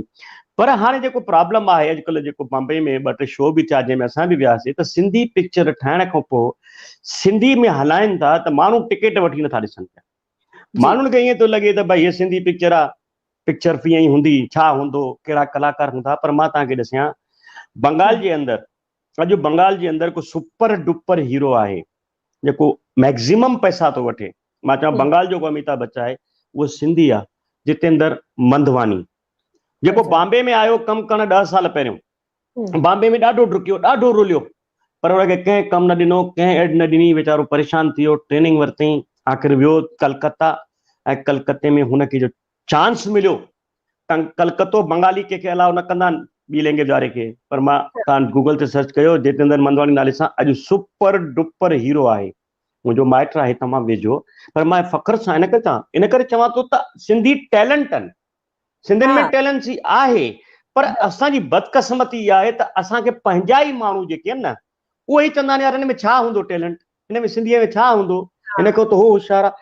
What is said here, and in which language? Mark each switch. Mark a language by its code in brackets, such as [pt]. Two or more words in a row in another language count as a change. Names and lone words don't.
[sd] पर हाणे जेको प्रॉब्लम आहे, अॼुकल्ह जेको बॉम्बे में 2-3 शो बि थिया जंहिंमें असां बि वियासीं, त सिंधी पिक्चर ठाहिण खां पोइ सिंधी में हलाइनि था त माण्हू टिकट वठी नथा ॾिसनि पिया। माण्हुनि खे ईअं थो लॻे त भई हीअ सिंधी पिक्चर आहे, पिक्चर कीअं ई हूंदी, छा हूंदो, कहिड़ा कलाकार हूंदा। पर मां तव्हांखे ॾिसां, बंगाल जे अंदरि, अॼु बंगाल जे अंदरि को [en] super duper [sd] हीरो आहे जेको मैक्सिमम पैसा थो वठे। मां चवां बंगाल जो अमिताभ बच्चन आहे, उहो सिंधी आहे, जितेंद्र मंधवानी, जेको बॉम्बे में आयो कमु करण 10 साल पहिरियों। बॉम्बे में ॾाढो डुकियो, ॾाढो रुलियो, पर हुनखे कंहिं कमु न ॾिनो, कंहिं एड न ॾिनी, वीचारो परेशान थी वियो, ट्रेनिंग वरितईं, आख़िर वियो कलकत्ता, ऐं कलकत्ते में हुनखे जो चांस मिलियो, कलकत्तो बंगाली कंहिंखे अलाउ न कंदा आहिनि ॿी लैंग्वेज वारे खे, पर मां तव्हां गूगल ते सर्च कयो, जितेंद्र मंधवानी नाले सां अॼु [en] super duper [sd] हीरो आहे। मुंहिंजो माइट आहे तमामु वेझो, पर मां फ़ख्र सां इन करे चवां थो त सिंधी टैलेंट आहिनि, सिंधियुनि में टैलेंसी आहे, पर असांजी बदकिस्मती इहा आहे त असांखे पंहिंजा ई माण्हू जेके आहिनि न, उहे ई चवंदा आहिनि यार हिन में छा हूंदो टैलेंट, हिन में सिंधीअ में छा हूंदो, हिन खां त उहो होशियारु आहे।